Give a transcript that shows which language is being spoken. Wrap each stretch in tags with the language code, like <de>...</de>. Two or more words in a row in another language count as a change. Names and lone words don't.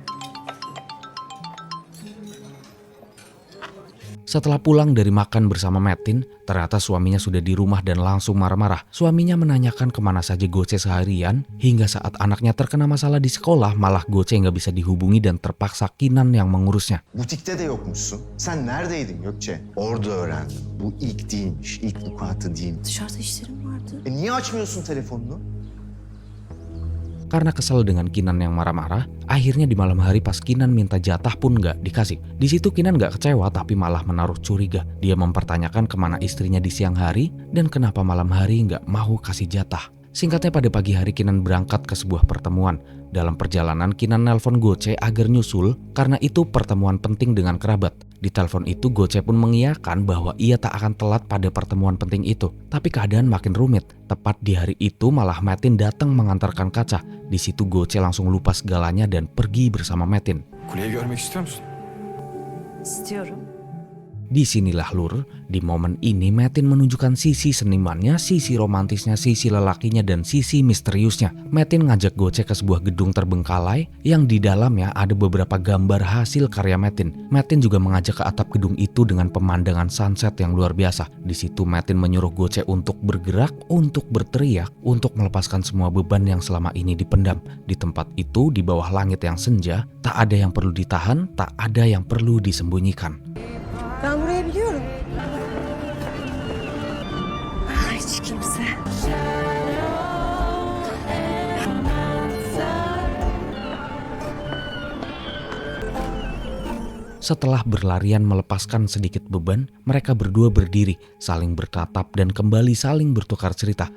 <id>Setelah pulang dari makan bersama Metin, ternyata suaminya sudah di rumah dan langsung marah-marah. Suaminya menanyakan kemana saja Goce seharian, hingga saat anaknya terkena masalah di sekolah, malah Goce nggak bisa dihubungi dan terpaksa Kinan yang mengurusnya.</id> <tr>Butikte de yokmuşsun. Sen neredeydin Gökçe? Orada öğrendim. Bu ilk değilmiş. İlk vukuatı değilmiş. Dışarıda işlerim vardı. Niye açmıyorsun telefonunu?</tr> <id>Karena kesal dengan Kinan yang marah-marah, akhirnya di malam hari pas Kinan minta jatah pun nggak dikasih. Di situ Kinan nggak kecewa tapi malah menaruh curiga. Dia mempertanyakan kemana istrinya di siang hari dan kenapa malam hari nggak mau kasih jatah. Singkatnya, pada pagi hari Kinan berangkat ke sebuah pertemuan. Dalam perjalanan Kinan nelpon Goce agar nyusul karena itu pertemuan penting dengan kerabat. Di telepon itu Goce pun mengiyakan bahwa ia tak akan telat pada pertemuan penting itu. Tapi keadaan makin rumit. Tepat di hari itu malah Metin datang mengantarkan kaca. Di situ Goce langsung lupa segalanya dan pergi bersama Metin.</id> <tr>Kuleyi görmek istiyor musun? İstiyorum.</tr> <id>Disinilah Lur, di momen ini Metin menunjukkan sisi senimannya, sisi romantisnya, sisi lelakinya, dan sisi misteriusnya. Metin ngajak Goce ke sebuah gedung terbengkalai yang di dalamnya ada beberapa gambar hasil karya Metin. Metin juga mengajak ke atap gedung itu dengan pemandangan sunset yang luar biasa. Di situ Metin menyuruh Goce untuk bergerak, untuk berteriak, untuk melepaskan semua beban yang selama ini dipendam. Di tempat itu, di bawah langit yang senja, tak ada yang perlu ditahan, tak ada yang perlu disembunyikan.</id> <tr>Ben burayı biliyorum. Hiç kimse.</tr> <id>Setelah berlarian melepaskan sedikit beban, mereka berdua berdiri, saling bertatap dan kembali saling bertukar cerita.</id>